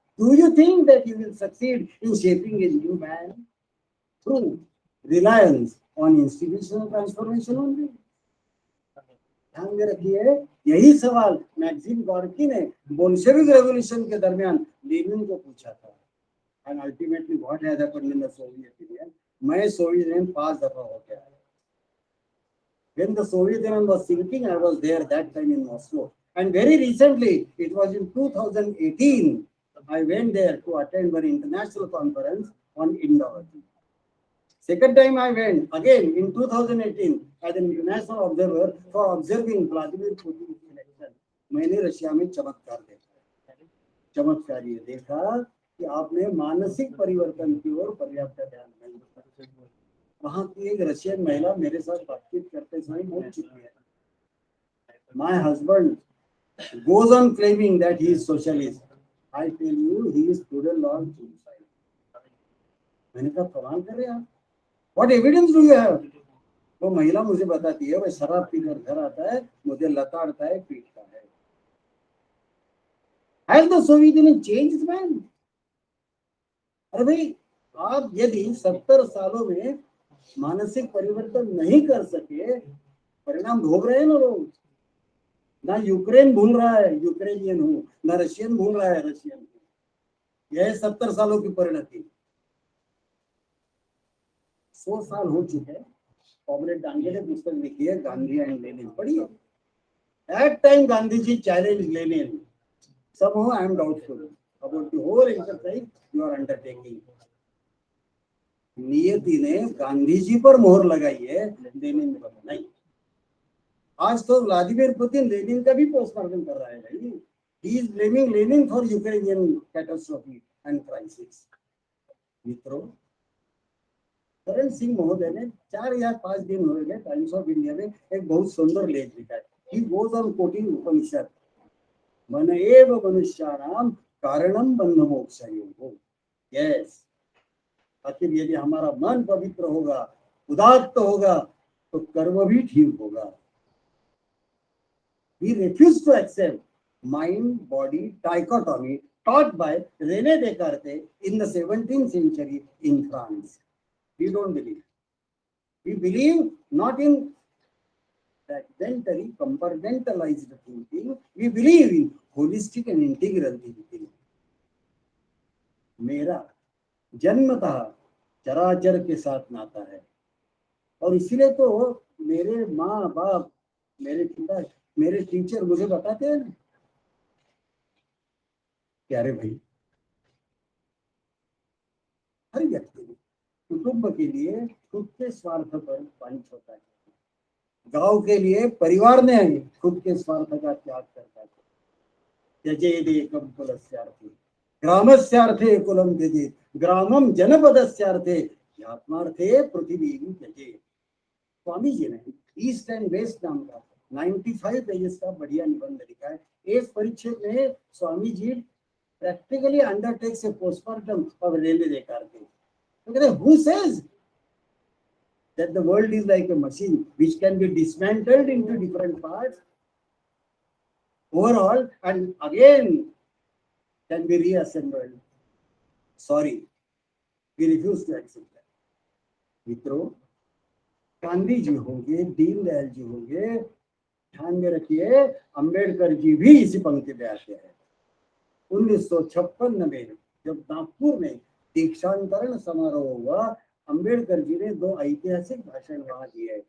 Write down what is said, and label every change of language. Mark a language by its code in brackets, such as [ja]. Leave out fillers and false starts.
[en] Do you think that you will succeed in shaping a new man through reliance on institutional transformation only? [hi] ध्यान में रखिए, यही सवाल maxim Gorky ने Bolshevik revolution के दरमियान लेनिन को पूछा था। [en] And ultimately what has happened in the Soviet Union? [hi] मैं सोवियत यूनियन 5 दफा हो गया। [en] When the Soviet Union was sinking, I was there that time in Moscow. And very recently, it was in 2018, I went there to attend an international conference on Indo-Asia. Second time I went, again in 2018, as an international observer for observing Vladimir Putin's election. [hi] मैंने Russia में चमत्कार देखा। चमत्कार ये देखा कि आपने मानसिक परिवर्तन की ओर पर्याप्त ध्यान नहीं दिया। वहां की एक रशियन महिला मेरे साथ बातचीत करते समय बोल चुकी है, [en] My husband goes on claiming that he is socialist. I tell you, he is student on suicide. [hi] मैंने कहा कमाल कर रहे हैं आप, [en] What evidence do you have? [hi] वो महिला मुझे बताती है, वह शराब पीकर घर आता है, मुझे लताड़ता है, पीटता है। [en] Has the Soviet Union changed, man? [hi] अरे भाई, आप यदि 70 सालों में मानसिक परिवर्तन नहीं कर सके, परिणाम भोग रहे हैं ना लोग। ना यूक्रेन भूल रहा है यूक्रेनियन हूं, ना रशियन भूल रहा है रशियन हूं। यह 70 सालों की परिणति। 100 साल हो चुके हैं। कॉमरेड डांगे ने पुस्तक लिखी है, गांधी एंड लेनिन, पढ़िए। [en] That time Gandhi ji challenged Lenin. Somehow I am doubtful about the whole exercise you are undertaking. [hi] नियति ने गांधी जी पर मोहर लगाई है, लेनिन पर नहीं। आज तो व्लादिमीर पुतिन लेनिन का भी पोस्टमार्टम कर रहा है भाई। [en] He is blaming Lenin for Ukrainian catastrophe and crisis. [hi] मित्रों, करण सिंह महोदय ने 4 या 5 दिन हो गए टाइम्स ऑफ इंडिया में एक बहुत सुंदर लेख लिखा है। [en] He goes on quoting [sa] उपनिषद, मन एव मनुष्याणाम कारणम बंध मोक्षयोः। [hi] यस, आखिर यदि हमारा मन पवित्र होगा, उदात्त होगा, तो कर्म भी ठीक होगा। [en] We refuse to accept mind-body dichotomy taught by René Descartes in the 17th century in France. We don't believe. We believe not in fragmentary, compartmentalized thinking. We believe in holistic and integral thinking. [hi] मेरा जन्मतः चराचर के साथ नाता है, और इसीलिए तो मेरे माँ बाप, मेरे पिता, मेरे टीचर मुझे बताते हैं ना, प्यारे भाई, हर व्यक्ति कुटुंब के लिए खुद के स्वार्थ पर पानी छोड़ता है, गांव के लिए परिवार ने खुद के स्वार्थ का त्याग करता है। [sa] त्यजेदेकं कुलस्यार्थे ग्रामस्यार्थे कुलम त्यजेत्, ग्रामम जनपदस्यार्थे ह्यात्मार्थे पृथ्वीं त्यजेत्। [hi] स्वामी जी ने ईस्ट एंड वेस्ट नाम का 95 पेजेस का बढ़िया निबंध लिखा है। इस परिच्छेद में Swami ji [en] practically undertakes a postmortem of René Descartes. Who says that the world is like a machine which can be dismantled into different parts overall and again can be reassembled? Sorry, we refuse to accept that. [hi] मित्रों, गांधी जी होंगे, दीनदयाल जी होंगे, ध्यान में रखिए, अंबेडकर जी भी इसी पंक्ति में आते हैं। 1956 में जब नागपुर में दीक्षांतरण समारोह हुआ, अंबेडकर जी ने 2 ऐतिहासिक भाषण वहां दिए।